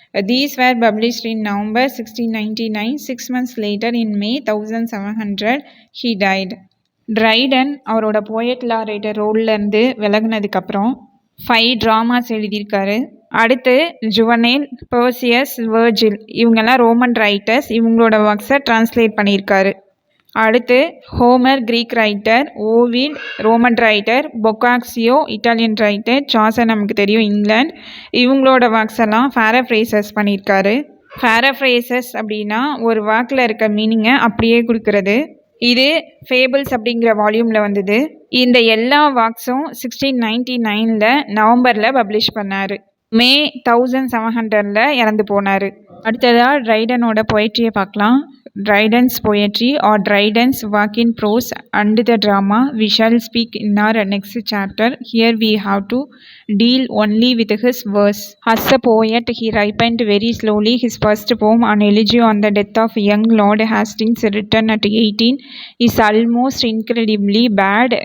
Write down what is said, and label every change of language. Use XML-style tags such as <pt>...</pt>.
<en>These were published in November 1699. 6 months later, in May 1700, he died.</en> <ta>Triton அவரோட poet லாரேட்டர் ரோல்லேருந்து விலகினதுக்கப்புறம் 5 dramas எழுதியிருக்காரு. அடுத்து ஜுவனேல், Perseus, Virgil இவங்கெல்லாம் Roman writers. இவங்களோட ஒர்க்ஸை translate பண்ணியிருக்காரு. அடுத்து Homer Greek writer, Ovid Roman writer, பொக்காக்சியோ Italian writer, Chaucer நமக்கு தெரியும் இங்கிலாந்து. இவங்களோட ஒர்க்ஸ் எல்லாம் பேராஃப்ரேசஸ் பண்ணியிருக்காரு. பேராஃப்ரேசஸ் அப்படின்னா ஒரு வாக்கில் இருக்க மீனிங்கை அப்படியே கொடுக்கறது. இது ஃபேபிள்ஸ் அப்படிங்கிற வால்யூமில் வந்தது. இந்த எல்லா ஒர்க்ஸும் 1699 நவம்பரில் பப்ளிஷ் பண்ணார். மே 1700 இறந்து போனார். அடுத்ததாக ட்ரைடனோட பொயட்ரியை பார்க்கலாம்.</ta> <en>Dryden's poetry or Dryden's work in prose and the drama we shall speak in our next chapter. Here we have to deal only with his verse. As a poet, he ripened very slowly. His first poem, An Elegy on the Death of Young Lord Hastings, written at 18, is almost incredibly bad.</en>